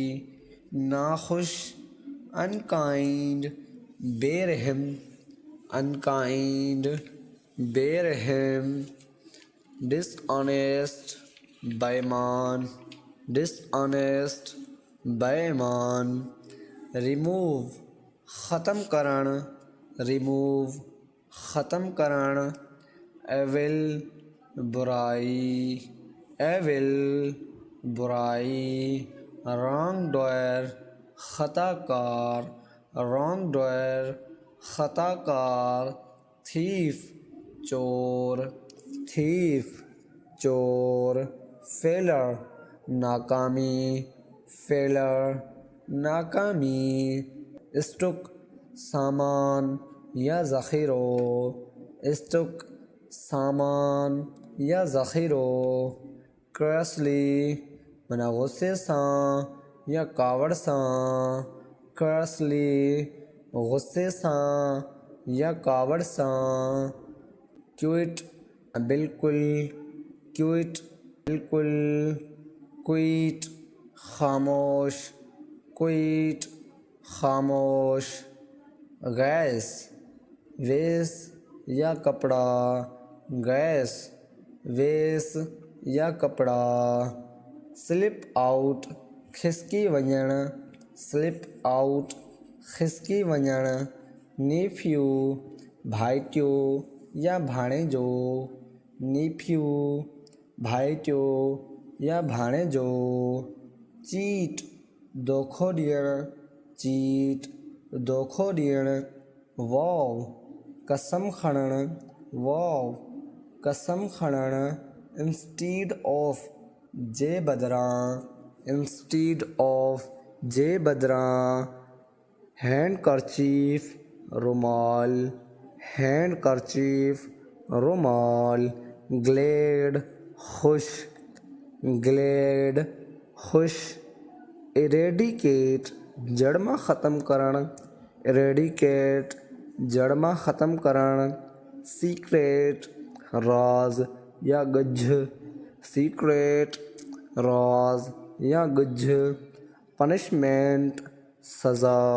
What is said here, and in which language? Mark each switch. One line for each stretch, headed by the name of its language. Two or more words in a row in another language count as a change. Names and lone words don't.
Sindhi: नाखुश, unkind बेरहम, unkind बेरहम, dishonest बेईमान, dishonest बेईमान, remove ख़त्म करण, remove ख़त्म करण, evil बुराई, evil बुराई, wrongdoer ख़ताकार, wrongdoer ख़ताकार, thief चोर, thief चोर, failure नाकामी, failure नाकामी, stock सामान या ज़ख़ीरो, stock सामान या ज़ख़ीरो, क्रसली मना गुस्से सां या कावड़ सां, क्रसली गुस्से सां या कावड़ सां, क्विट बिल्कुल, क्विट बिल्कुल, क्विट खामोश, क्विट खामोश, गैस वेस या कपड़ा, गैस वेस या कपड़ा,
English: slip out
Sindhi: खिसकी वञण,
English: slip out
Sindhi: खिसकी वञण, नीफ्यू भाइटियो या भाणेजो, नीफ्यू भाइटियो या भाणेजो, चीट दोखो ॾियण, चीट दोखो ॾियण, वॉव कसम खणण, वॉव कसम खणण,
English: instead of
Sindhi: जे बदिरां,
English: instead of
Sindhi: जे बदिरां, हैंडकरचीफ रुमाल, हैंडकरचीफ रुमाल, ग्लेड खुश, ग्लेड खुश, इरेडिकेट जड़ मां ख़त्म करण, इरेडिकेट जड़ मां ख़त्म करण, सीक्रेट राज या ॻझ, सीक्रेट राज या ॻझ, पनिशमेंट सज़ा,